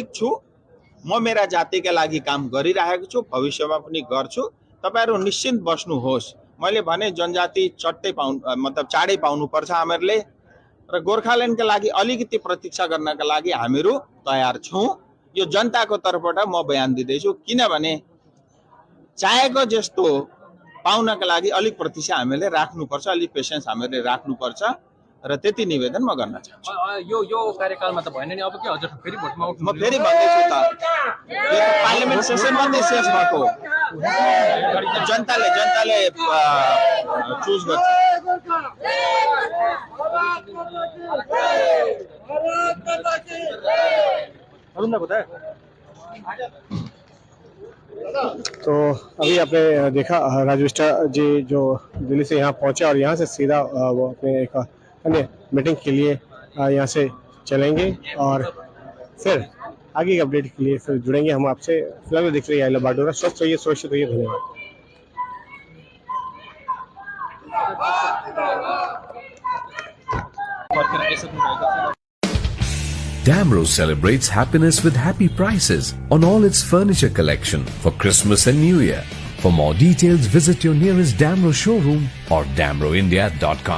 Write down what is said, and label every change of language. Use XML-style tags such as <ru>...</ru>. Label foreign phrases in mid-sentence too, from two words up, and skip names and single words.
<ne>छु म मेरा जातिका लागि काम गरिरहेको छु भविष्यमा पनि गर्छु तपाईहरु निश्चिन्त बस्नुहोस् मैले भने जनजाति चट्टै मतलब चाँडै पाउनुपर्छ हामीहरूले र गोर्खाल्यान्डका लागि अलिकति प्रतीक्षा गर्नका लागि हामीहरू तयार छौं यो जनताको तर्फबाट म बयान दिँदैछु किनभने चाहेको जस्तो पाउनका लागि अलिक प्रतीक्षा हामीले राख्नुपर्छ अलिक पेशेन्स हामीले राख्नुपर्छ र त्यति निवेदन म गर्न चाहन्छु यो कार्यकालमा त भएन नि अब के हजुर फेरि भोटमा उठ्नु म फेरि भन्दैछु त यो</ne> <en>parliament session</en> <ne>मात्रै शेष भएको जनताले चुज गर्छ</ne> <hi>तो अभी आपने देखा राजू विष्टा जी जो दिल्ली से यहाँ पहुंचे और यहाँ से सीधा वो अपने एक अन्य मीटिंग के लिए यहाँ से चलेंगे और फिर आगे की अपडेट के लिए फिर जुड़ेंगे हम आपसे। फिलहाल दिख रही है बागडोगरा स्वस्थ होइए सुरक्षित होइए धन्यवाद।</hi> <en>Damro celebrates happiness with happy prices on all its furniture collection for Christmas and New Year. For more details, visit your nearest Damro showroom or damroindia.com.</en>